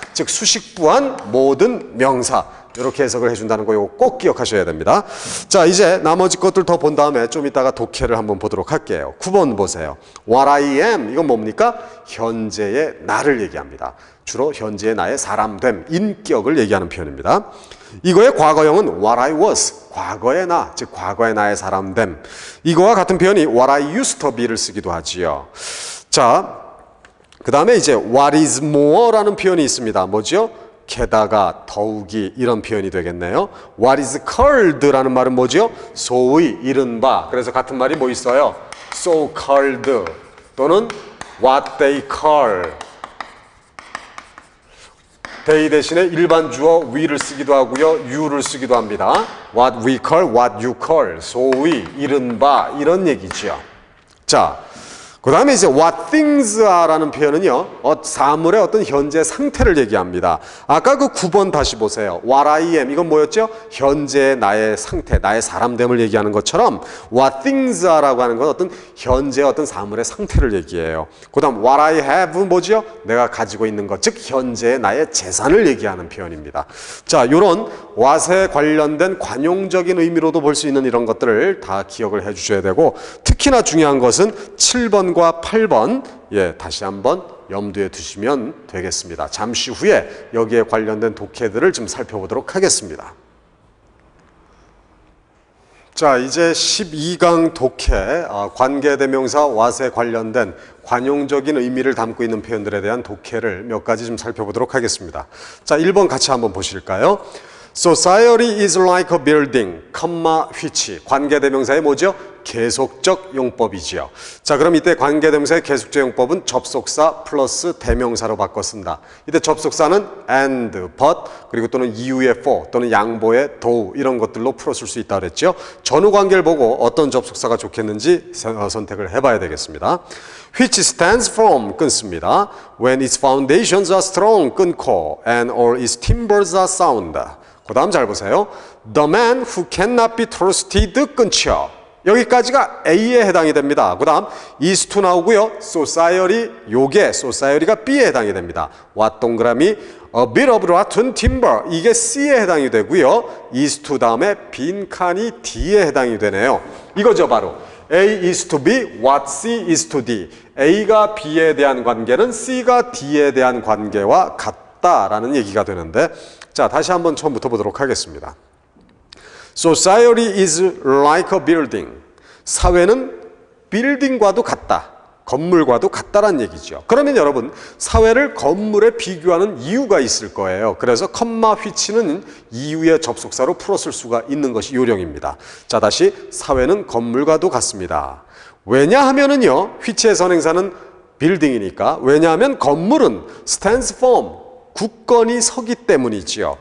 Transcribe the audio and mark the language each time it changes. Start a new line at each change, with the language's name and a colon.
Korean: 즉 수식부한 모든 명사. 이렇게 해석을 해준다는 거 이거 꼭 기억하셔야 됩니다. 자, 이제 나머지 것들 더 본 다음에 좀 이따가 독해를 한번 보도록 할게요. 9번 보세요.
English: What I am.
Korean: 이건 뭡니까? 현재의 나를 얘기합니다. 주로 현재의 나의 사람됨, 인격을 얘기하는 표현입니다. 이거의 과거형은
English: what I was.
Korean: 과거의 나, 즉 과거의 나의 사람됨. 이거와 같은 표현이
English: what I used to be
Korean: 를 쓰기도 하지요. 자, 그 다음에 이제
English: what is more
Korean: 라는 표현이 있습니다. 뭐죠? 게다가, 더욱이 이런 표현이 되겠네요.
English: What is called
Korean: 라는 말은 뭐죠? 소위, 이른바. 그래서 같은 말이 뭐 있어요?
English: So called
Korean: 또는
English: what they call.
Korean: they 대신에 일반 주어 we를 쓰기도 하고요. you를 쓰기도 합니다.
English: What we call, what you call.
Korean: 소위, 이른바 이런 얘기죠. 자, 그 다음에 이제
English: what things are
Korean: 라는 표현은요, 사물의 어떤 현재 상태를 얘기합니다. 아까 그 9번 다시 보세요.
English: what I am,
Korean: 이건 뭐였죠? 현재 나의 상태, 나의 사람됨을 얘기하는 것처럼
English: what things are
Korean: 라고 하는 건 어떤 현재 어떤 사물의 상태를 얘기해요. 그 다음
English: what I have
Korean: 뭐죠? 내가 가지고 있는 것, 즉 현재 나의 재산을 얘기하는 표현입니다. 자, 이런 what에 관련된 관용적인 의미로도 볼 수 있는 이런 것들을 다 기억을 해 주셔야 되고, 특히나 중요한 것은 7번과 8번 다시 한번 염두에 두시면 되겠습니다. 잠시 후에 여기에 관련된 독해들을 좀 살펴보도록 하겠습니다. 자, 이제 12강 독해, 관계대명사 what에 관련된 관용적인 의미를 담고 있는 표현들에 대한 독해를 몇 가지 좀 살펴보도록 하겠습니다. 자, 1번 같이 한번 보실까요?
English: Society is like a building, which.
Korean: 관계대명사의 뭐죠? 계속적 용법이지요. 자, 그럼 이때 관계대명사의 계속적 용법은 접속사 플러스 대명사로 바꿔 쓴다. 이때 접속사는 and, but, 그리고 또는 이유의 for, 또는 양보의 though 이런 것들로 풀어쓸 수 있다고 그랬죠. 전후 관계를 보고 어떤 접속사가 좋겠는지 선택을 해봐야 되겠습니다.
English: Which stands firm
Korean: 끊습니다.
English: When its foundations are strong
Korean: 끊고
English: and all its timbers are sound.
Korean: 그 다음 잘 보세요.
English: The man who cannot be trusted
Korean: 끊죠. 여기까지가 A에 해당이 됩니다. 그 다음 is to 나오고요. society, 요게 society가 B에 해당이 됩니다.
English: what
Korean: 동그라미
English: a bit of rotten timber
Korean: 이게 C에 해당이 되고요. is to 다음에 빈칸이 D에 해당이 되네요. 이거죠 바로.
English: A is to B, what C is to D.
Korean: A가 B에 대한 관계는 C가 D에 대한 관계와 같다라는 얘기가 되는데, 자, 다시 한번 처음부터 보도록 하겠습니다.
English: Society is like a building.
Korean: 사회는 빌딩과도 같다. 건물과도 같다란 얘기죠. 그러면 여러분, 사회를 건물에 비교하는 이유가 있을 거예요. 그래서 which는 이유의 접속사로 풀었을 수가 있는 것이 요령입니다. 자, 다시 사회는 건물과도 같습니다. 왜냐하면은요, which의 선행사는 빌딩이니까, 왜냐하면 건물은
English: stands firm,
Korean: 굳건히 서기 때문이지요.